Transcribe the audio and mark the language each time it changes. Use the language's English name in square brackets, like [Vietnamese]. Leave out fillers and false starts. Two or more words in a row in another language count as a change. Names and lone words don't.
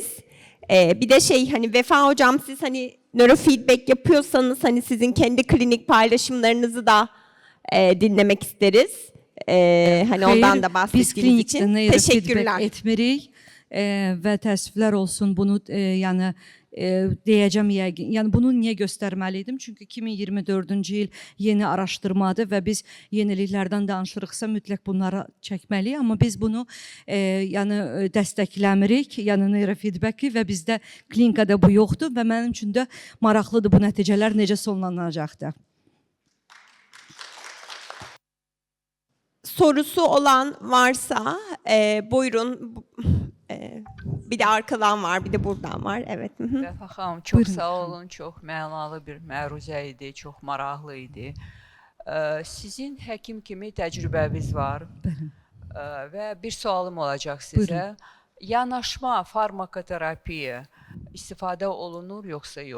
[Turkish] Bir de hani Vefa hocam siz hani nörofeedback yapıyorsanız hani sizin kendi klinik paylaşımlarınızı da dinlemek isteriz. Hani ondan da bahsettiğiniz için teşekkürler. [Azerbaijani] Etmirik və təəssüflər olsun bunu yəni deyəcəm yəqin. Yəni bunu niyə göstərməliydim? Çünki 2024-cü il yeni araşdırmadır və biz yeniliklərdən danışırıqsa mütləq bunları çəkməliyik, amma biz bunu yəni dəstəkləmirik, yəni neurofeedbacki və bizdə klinikada bu yoxdur və mənim üçün də maraqlıdır bu nəticələr necə sonlanacaqdır. [Turkish] Sorusu olan varsa buyurun. Bir de arkadan var, bir de buradan var. Evet. [Azerbaijani] Vəfa xanım, çox sağ olun. Çox mənalı bir məruzə idi, çox maraqlı idi. Sizin həkim kimi təcrübəniz var və bir sualım olacaq sizə. Yanaşma farmakoterapiya istifadə olunur yoxsa yox?